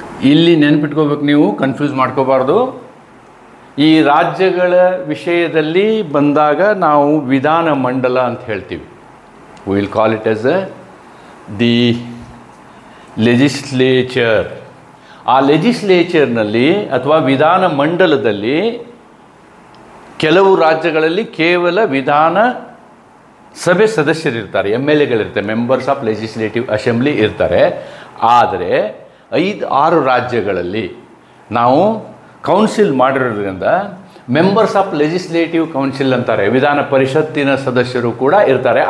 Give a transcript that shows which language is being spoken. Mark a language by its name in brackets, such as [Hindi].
[Kannada] ಇಲ್ಲಿ ನೆನ್ಪಿಟ್ಕೋಬೇಕು, ನೀವು ಕನ್ಫ್ಯೂಸ್ ಮಾಡ್ಕೋಬಾರ್ದು. ಈ ರಾಜ್ಯಗಳ ವಿಷಯದಲ್ಲಿ ಬಂದಾಗ ನಾವು ವಿಧಾನ ಮಂಡಲ ಅಂತ ಹೇಳ್ತೀವಿ. [English] we will call it as the legislature. [Kannada] ಆ ಲೆಜಿಸ್ಲೇಚರ್ನಲ್ಲಿ ಅಥವಾ ವಿಧಾನ ಮಂಡಲದಲ್ಲಿ ಕೆಲವು ರಾಜ್ಯಗಳಲ್ಲಿ ಕೇವಲ ವಿಧಾನ ಸಭೆ ಸದಸ್ಯರಿರ್ತಾರೆ, MLAಗಳಿರ್ತಾರೆ, ಮೆಂಬರ್ಸ್ ಆಫ್ ಲೆಜಿಸ್ಲೇಟಿವ್ ಅಸೆಂಬ್ಲಿ ಇರ್ತಾರೆ. ಆದರೆ 5-6 ರಾಜ್ಯಗಳಲ್ಲಿ ನಾವು ಕೌನ್ಸಿಲ್ ಮಾಡಿರೋದ್ರಿಂದ ಮೆಂಬರ್ಸ್ ಆಫ್ ಲೆಜಿಸ್ಲೇಟಿವ್ ಕೌನ್ಸಿಲ್ ಅಂತಾರೆ, ವಿಧಾನ ಪರಿಷತ್ತಿನ ಸದಸ್ಯರು ಕೂಡ ಇರ್ತಾರೆ.